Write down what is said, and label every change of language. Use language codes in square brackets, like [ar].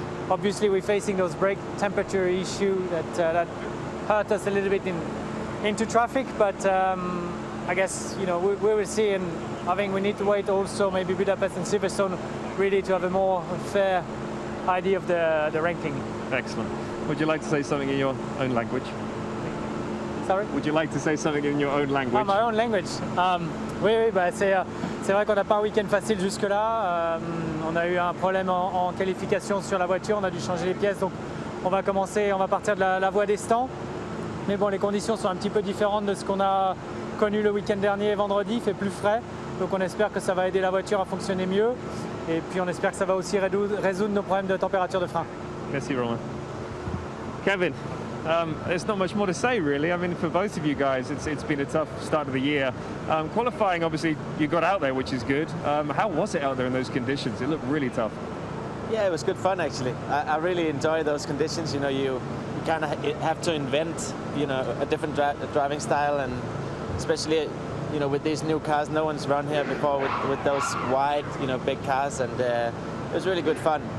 [en] Obviously we're facing those brake temperature issue that hurt us a little bit into traffic, but I guess we will see, and I think we need to wait also maybe Budapest and Silverstone really to have a more fair idea of the ranking. Excellent. Would you like to say something in your own language? Sorry? Would you like to say something in your own language? My own language. [fr] Oui, bah c'est vrai qu'on n'a pas un week-end facile jusque-là. On a eu un problème en qualification sur la voiture, on a dû changer les pièces, donc on va partir de la voie des stands. Mais bon, les conditions sont un petit peu différentes de ce qu'on a connu le week-end dernier, vendredi, il fait plus frais. Donc on espère que ça va aider la voiture à fonctionner mieux. Et puis on espère que ça va aussi résoudre nos problèmes de température de frein. Merci, Romain. [en] Kevin, there's not much more to say, really. I mean, for both of you guys, it's been a tough start of the year. Qualifying, obviously, you got out there, which is good. How was it out there in those conditions? It looked really tough. Yeah, it was good fun, actually. I really enjoy those conditions. You kind of have to invent, a different driving style, and especially, with these new cars, no one's run here before with those wide, big cars, and it was really good fun.